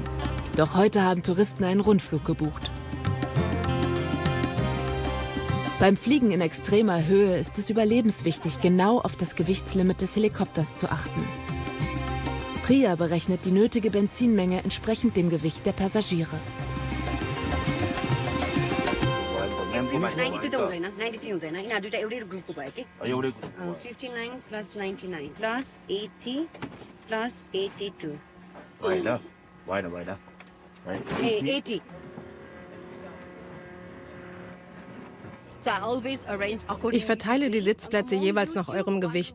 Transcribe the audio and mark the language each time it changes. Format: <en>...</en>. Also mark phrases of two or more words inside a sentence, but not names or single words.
<de>Doch heute haben Touristen einen Rundflug gebucht. Beim Fliegen in extremer Höhe ist es überlebenswichtig, genau auf das Gewichtslimit des Helikopters zu achten. Priya berechnet die nötige Benzinmenge entsprechend dem Gewicht der Passagiere.</de> <ne>93 त हुँदैन 93 हुँदैन यिनीहरू दुईटा एउटै ग्रुपको भयो के 59 plus 99 plus 80 plus 82 80</ne> <de>Ich verteile die Sitzplätze jeweils nach eurem Gewicht.</de>